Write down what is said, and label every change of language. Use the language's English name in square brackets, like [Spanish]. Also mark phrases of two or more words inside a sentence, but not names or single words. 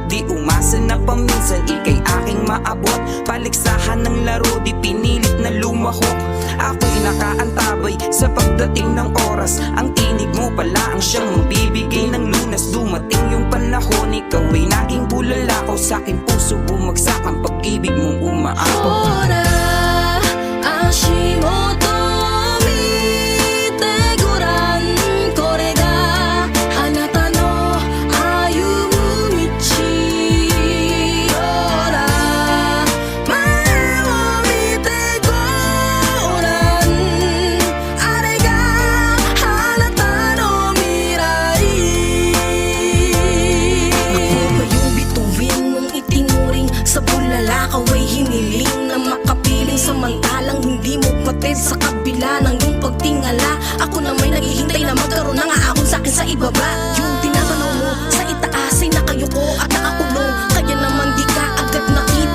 [Filipino] Di umasa na paminsan ika'y aking maabot. Paligsahan ng laro, di pinilit na lumahok. Ako'y nakaantabay sa pagdating ng oras. Ang tinig mo pala ang siyang magbibigay ng lunas. Dumating yung panahon, ikaw ay naging bulala ko. Sa'king puso bumagsak ang pag-ibig mong umaabot. [Japanese] Ora, 足元見てごらん、これがあなたの歩む道。ほら、前を見てごらん、あれがあなたの未来。 [Filipino] Ako ba yung bituin mong itinuring sa bulala? Kaway hiniling na makapiling, samantalang hindi mo patid sa kabila ng iyong pagtingala. Ako na may naghihintay na magkaroon ng aahon sa'kin sa ibaba. Yung tinatanaw mo sa itaas ay nakayuko at nakakulong, kaya naman di ka agad nakita.